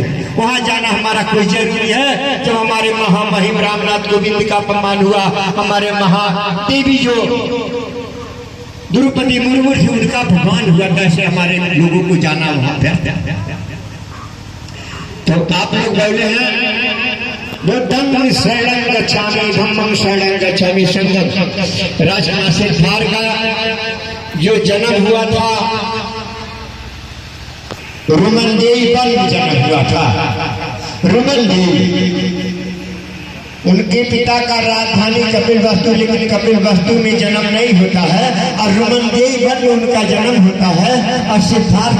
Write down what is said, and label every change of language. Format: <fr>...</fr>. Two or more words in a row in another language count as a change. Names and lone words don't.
<hi>वहाँ जाना हमारा कोई जरूरी है? जब हमारे महामहिम रामनाथ कोविंद का अपमान हुआ, हमारे महादेवी जो द्रौपदी मुर्मू थी उनका अपमान हुआ, कैसे हमारे लोगों को जाना वहाँ पे? तो आप लोग बोले हैं</hi> <pi>बुद्धं शरणं गच्छामि, धम्मं शरणं गच्छामि, संघं।</pi> <hi>राजकुमार सिद्धार्थ का जो जन्म हुआ था रुमनदेवी पर जन्म हुआ था। रुमनदेवी उनके पिता का राजधानी कपिलवस्तु, लेकिन कपिलवस्तु में जन्म नहीं होता है, और रुमनदेवी वन में उनका जन्म होता है।</hi>